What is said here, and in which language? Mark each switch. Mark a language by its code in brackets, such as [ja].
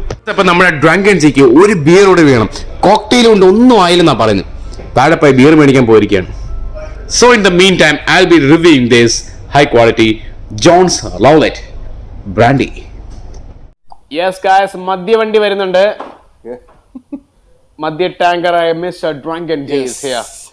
[ml] അപ്പൊ നമ്മുടെ ഡ്രങ്കൻ ജിക്ക് ഒരു ബിയർ കൂടെ വേണം. കോക്ടെയിൽ കൊണ്ട് ഒന്നും ആയില്ലെന്നാ പറയുന്നത്. താഴെ പോയി ബിയർ മേടിക്കാൻ പോയിരിക്കുകയാണ്. [en] So in the meantime, I'll be reviewing this high quality John's Rowlett brandy. [ml] Yes guys, മദ്യവണ്ടി വരുന്നുണ്ട്. മദ്യ ടാങ്കറായ മിസ്റ്റർ ഡ്രങ്കൻ is here.